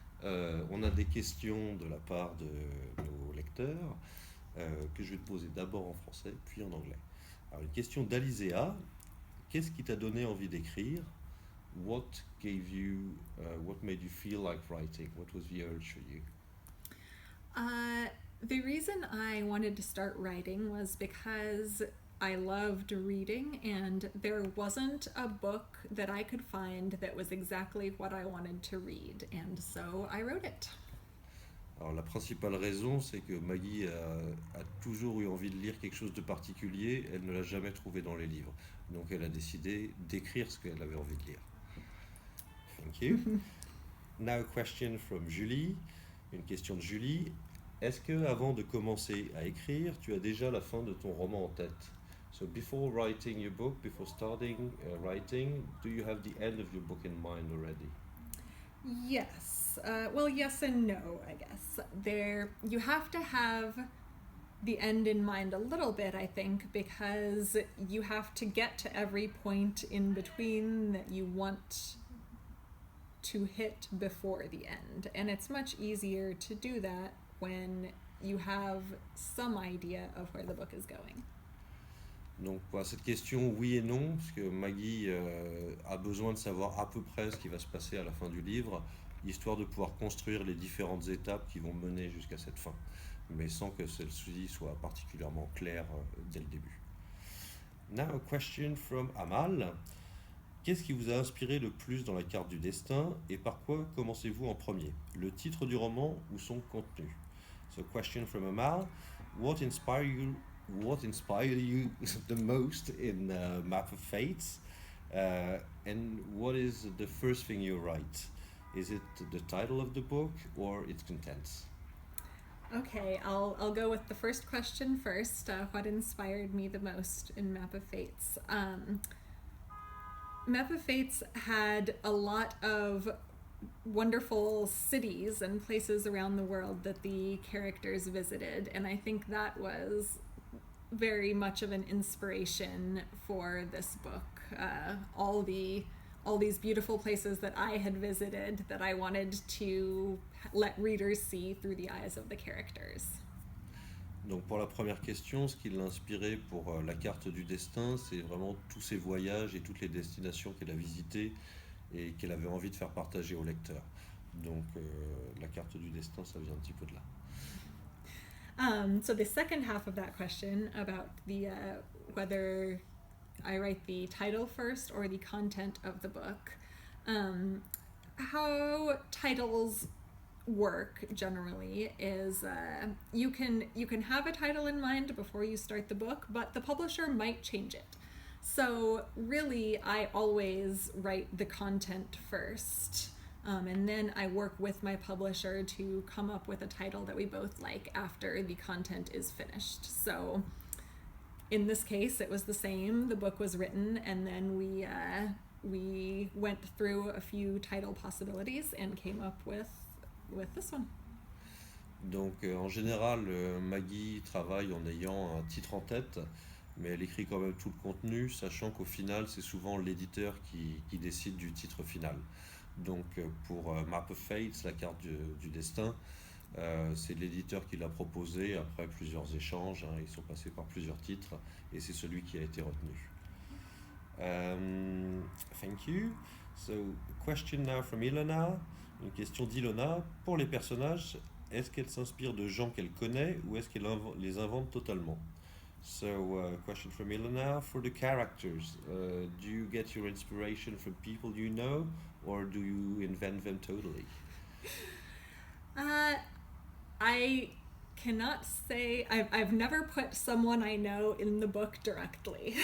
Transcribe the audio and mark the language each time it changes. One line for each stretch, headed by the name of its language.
French: On a des questions de la part de nos lecteurs que je vais te poser d'abord en français, puis en anglais. Alors, une question d'Alizéa. Qu'est-ce qui t'a donné envie d'écrire?
English: What made you feel like writing? What was the urge for you? The reason I wanted to start writing was because I loved reading, and there wasn't a book that I could find that was exactly what I wanted to read, and so I wrote it.
French: Alors, la principale raison, c'est que Maggie a toujours eu envie de lire quelque chose de particulier. Elle ne l'a jamais trouvé dans les livres. Donc, elle a décidé d'écrire ce qu'elle avait envie de lire.
English: Thank you. Now a question from Julie.
French: Une question de Julie. Est-ce que avant de commencer à écrire, tu as déjà la fin de ton roman en tête?
English: So before writing your book, before starting writing, do you have the end of your book in mind already? Yes. Well, yes and no, I guess. You have to have the end in mind a little bit, I think, because you have to get to every point in between that you want to hit before the end. And it's much easier to do that when you have some idea of where the book is going.
French: Donc pour cette question, oui et non, parce que Maggie a besoin de savoir à peu près ce qui va se passer à la fin du livre, histoire de pouvoir construire les différentes étapes qui vont mener jusqu'à cette fin, mais sans que celle-ci soit particulièrement claire dès le début.
English: Now a question from Amal.
French: Qu'est-ce qui vous a inspiré le plus dans la carte du destin et par quoi commencez-vous en premier? Le titre du roman ou son contenu?
English: So question from Amal. What inspired you the most in Map of Fates? And what is the first thing you write? Is it the title of the book or its contents? Okay, I'll go with the first question first. What inspired me the most in Map of Fates? Map of Fates had a lot of wonderful cities and places around the world that the characters visited, and I think that was very much of an inspiration for this book. All these beautiful places that I had visited that I wanted to let readers see through the eyes of the characters.
French: Donc pour la première question, ce qui l'a inspiré pour la carte du destin, c'est vraiment tous ces voyages et toutes les destinations qu'elle a visitées et qu'elle avait envie de faire partager aux lecteurs. Donc la carte du destin, ça vient un petit peu de là.
English: So the second half of that question about the whether I write the title first or the content of the book, how titles work generally is you can have a title in mind before you start the book, but the publisher might change it. So really, I always write the content first, and then I work with my publisher to come up with a title that we both like after the content is finished. So in this case, it was the same. The book was written, and then we went through a few title possibilities and came up with this one.
French: Donc en général, Maggie travaille en ayant un titre en tête, mais elle écrit quand même tout le contenu, sachant qu'au final, c'est souvent l'éditeur qui décide du titre final. Donc pour Map of Fates, la carte du destin, c'est l'éditeur qui l'a proposé après plusieurs échanges, ils sont passés par plusieurs titres, et c'est celui qui a été retenu.
English: Thank you. So, question now from Ilona.
French: Une question d'Ilona. Pour les personnages, est-ce qu'elle s'inspire de gens qu'elle connaît ou est-ce qu'elle les invente totalement?
English: So, question from Ilona. For the characters, do you get your inspiration from people you know or do you invent them totally? I cannot say I've never put someone I know in the book directly.